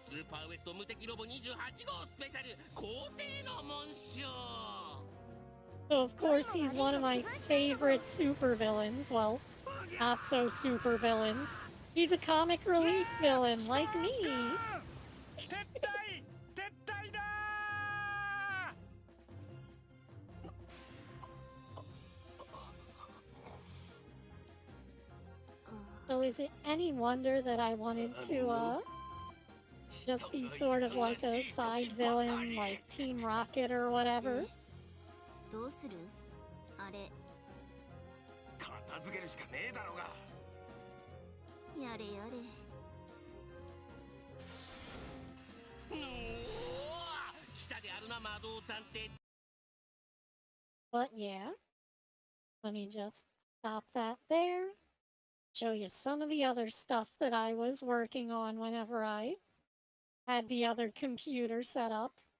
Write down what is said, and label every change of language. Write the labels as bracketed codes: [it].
[ja] パーウエスト無敵ロボ28号スペシャル皇帝の紋章 [en] So of course he's one of my favorite supervillains. Well, not so supervillains. He's a comic relief villain like me. [ja] 撤退だ [en] So is it any wonder that I wanted to just be sort of like a side villain like Team Rocket or whatever? [ja] どうするあれ片付けるしかねえだろうが。やれやれうわ来たであるな魔導探偵 [en] But yeah, let me just stop that there. Show you some of the other stuff that I was working on whenever I had the other computer set up.